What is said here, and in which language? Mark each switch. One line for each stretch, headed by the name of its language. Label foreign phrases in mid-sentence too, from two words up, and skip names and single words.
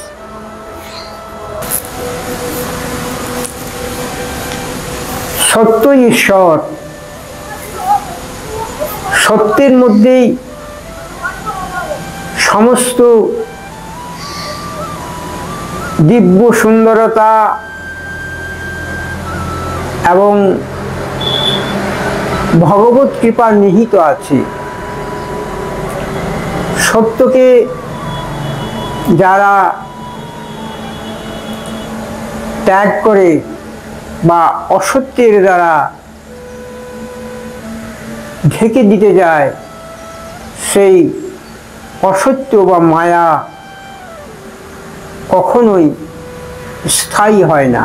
Bangla: সত্য ঈশ্বর সত্যের মধ্যেই সমস্ত দিব্য সুন্দরতা এবং ভগবত কৃপা নিহিত আছে। সত্যকে যারা ত্যাগ করে বা অসত্যের দ্বারা ঢেকে দিতে যায়, সেই অসত্য বা মায়া কখনোই স্থায়ী হয় না।